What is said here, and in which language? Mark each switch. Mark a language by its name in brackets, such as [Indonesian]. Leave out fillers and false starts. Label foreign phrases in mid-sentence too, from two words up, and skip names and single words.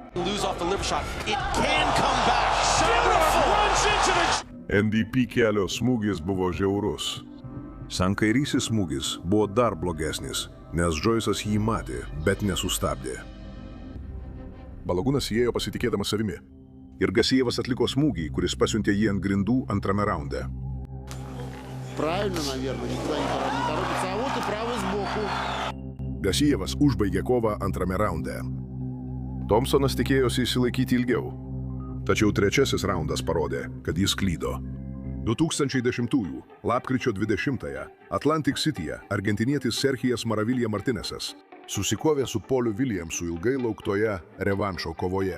[Lithuanian] MVP kelio smūgis buvo žiaurus. Sankairysis smūgis buvo dar blogesnis, nes Džoisas jį matė, bet nesustabdė. Balagunas įėjo pasitikėdamas savimi. ir Gasijevas atliko smūgį, kuris pasiuntė jį ant grindų antrame raunde. [Russian] Правильно, наверное, никуда не торопится. А вот и правый сбоку. [Lithuanian] Gasijevas užbaigė kovą antrame raunde. Thompsonas tikėjosi išsilaikyti ilgiau. Tačiau trečiasis raundas parodė, kad jis klydo. 2010 lapkričio 20 Atlantic Cityje argentinietis Sergijas Maravilija Martinesas susikovė su Poliu Williamsu ilgai lauktoje revanšo kovoje.